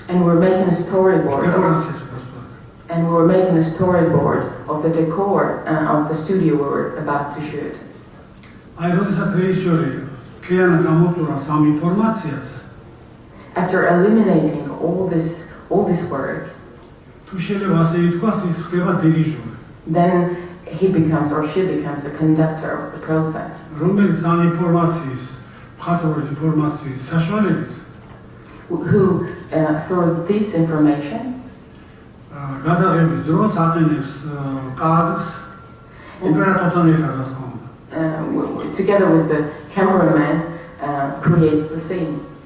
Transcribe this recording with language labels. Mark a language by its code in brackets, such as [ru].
[en] And we were making a storyboard. [ka] დეკორაციას [en] And we were making a storyboard of the decor of the studio we were about to shoot. [ka] აი, როდესაც რეჟისორი მთლიანად ამოწურავს ამ ინფორმაციას, [en] After eliminating all this work, [ka] თუ შეიძლება ასე ითქვას, ის ხდება დირიჟორი, [en] then he becomes or she becomes a conductor of the process. [ka] რომელიც ამ ინფორმაციის, მხატვრული ინფორმაციის საშუალებით [en] Who, through this information, [ka] გადაღების დროს აყენებს კადრს ოპერატორთან ერთად, რა თქმა უნდა. [en] together with the cameraman, creates the scene.